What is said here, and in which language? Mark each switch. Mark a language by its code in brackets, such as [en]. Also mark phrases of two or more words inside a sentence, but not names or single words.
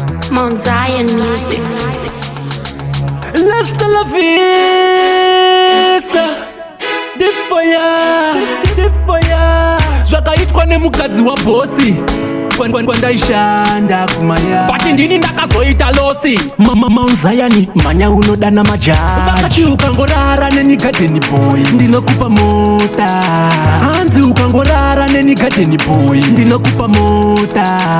[en] Mount Zion Music. [es] Hasta la vista, [en] the fire, the fire. [sn] Zvakaitwa nemukadzi wabhosi, kwan-, kwan-, kwandaishanda kumaya. But ndini ndakazoita losi. Ma-, ma-, Mount Zion, manya unodana majaji. Vakati, "Ukangorara neni [en] garden boy, [sn] ndinokupa mota." Hanzi, "Ukangorara neni [en] garden boy, [sn] ndinokupa mota."